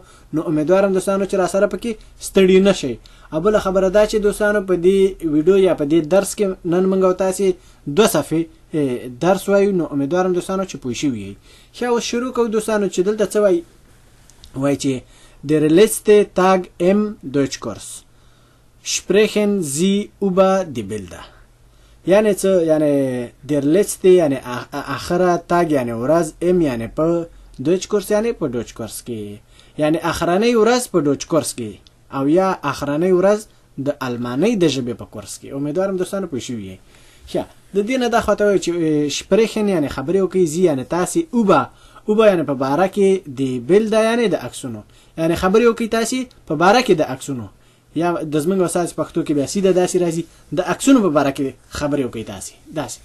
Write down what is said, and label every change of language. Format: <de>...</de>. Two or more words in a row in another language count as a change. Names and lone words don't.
<ps>نو امیدوارم دوستانو چې را سره پکې ستړي نشئ. اوله خبره دا چې دوستانو په دې ویډیو یا په دې درس کې نن موږ تاسو 2 صفحې درس وایو. نو امیدوارم دوستانو چې پوه شئ وي. ښه اوس شروع کوو دوستانو چې دلته څه وایي چې</ps> <de>der letzte Tag im Deutschkurs sprechen Sie über die Bilder.</de> <ps>یعنی څه؟ یعنی</ps> <de>der letzte</de> <ps>یعنی اخره تاگ یعنی ورځ ام یعنی په دوچ یعنی په دوچ کورس کې، یعنی اخرنۍ ورځ په دوچ کورس کې او یا اخرنۍ ورځ د المانۍ د ژبې په کورس کې. امیدوارم دوستانو پوه شئ وي. ښه د دې نه دا خاطر وایي چې شپریخن یعنی خبرې وکړي، زی یعنی تاسو اوبا یعنی په باره کې د بلدا یعنی د عکسونو، یعنی خبرې وکړي تاسو په باره کې د عکسونو، یا د زمونږ اساس پښتو کې بیا سیده داسې راځي د عکسونو په باره کې خبرې وکړي تاسو داسې.</ps>